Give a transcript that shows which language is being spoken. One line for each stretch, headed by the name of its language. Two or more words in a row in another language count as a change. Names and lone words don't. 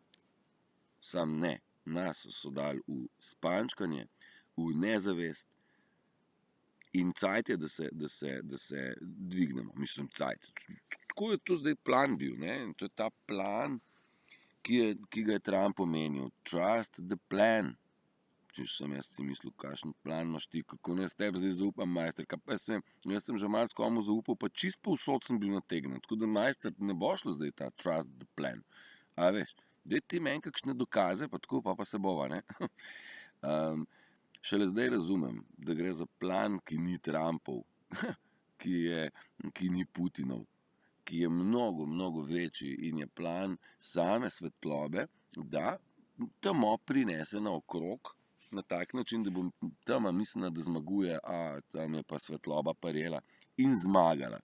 Slovenian: Sam ne, nas so dali v spančkanje, v nezavest in cajt je, da se dvignemo. Mislim, cajt. Tako je to zdaj plan bil, ne? In to je ta plan, ki ga je Trump omenil.
English: Trust the plan.
Slovenian: Če sem jaz si mislil, kakšen plan imaš ti, kako ne s tebi zdaj zaupam, majster. Jaz sem že malo s komu zaupal, pa čist povsod sem bil nategnen. Tako da, majster, ne bo šlo zdaj ta
English: trust the plan.
Slovenian: A veš, daj ti meni kakšne dokaze, pa tako, pa se bova, ne? Šele zdaj razumem, da gre za plan, ki ni Trumpov, ki ni Putinov, ki je mnogo, mnogo večji in je plan same svetlobe, da temo prinese naokrog na tak način, da bo tema mislila, da zmaguje, a tam je pa svetloba parela in zmagala.